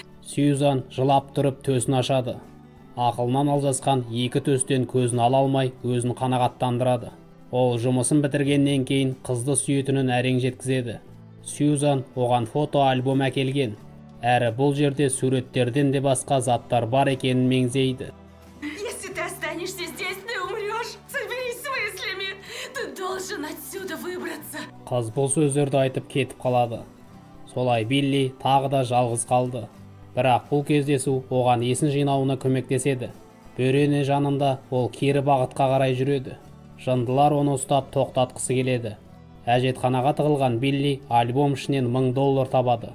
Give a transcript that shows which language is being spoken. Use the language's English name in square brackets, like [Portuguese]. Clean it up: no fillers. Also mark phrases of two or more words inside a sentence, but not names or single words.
[Kazakh] Сьюзан жылап тұрып төсін ашады. Ақылынан алжасқан екі төстен көзін ала алмай өзін қанағаттандырады. Ол жұмысын бітіргеннен кейін қызды сүйетінін әрең жеткізеді. Сьюзан оған фото альбом әкелген. Әрі бұл жерде суреттерден де басқа заттар бар екенін меңзейді. [Russian] Если ты останешься здесь, ты умрешь. Соберись с мыслями. Ты должен отсюда выбраться. [Kazakh] Қыз бұл сөздерді айтып кетіп қалады. Солай Билли тағы да жалғыз қалды. Бірақ бұл кездесу оған есін жинауына көмектеседі. Бөрене жанында ол кері бағытқа қарай жүреді. Жындылар оны ұстап тоқтатқысы келеді. Әжетханаға тығылған Билли альбом ішінен $1000 табады.